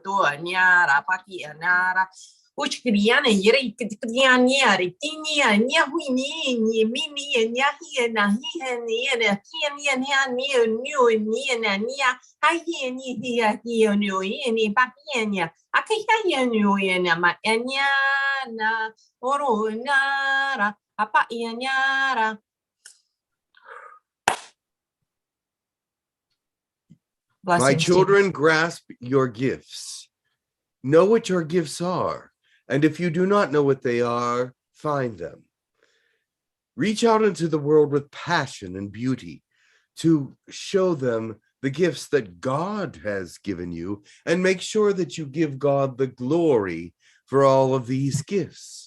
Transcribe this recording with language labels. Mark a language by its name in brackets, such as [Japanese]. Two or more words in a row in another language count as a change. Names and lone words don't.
[English] to anyara pakianara Uchkriana yere kitianyari tinia nya huini ni mini nya hi na hi ni na hi ni ni na nia hi ni hi ni papianya akaya ni na ma nya na oro nara apa ianyara. My children, grasp your gifts. Know what your gifts are. And if you do not know what they are, find them. Reach out into the world with passion and beauty to show them the gifts that God has given you, and make sure that you give God the glory for all of these gifts.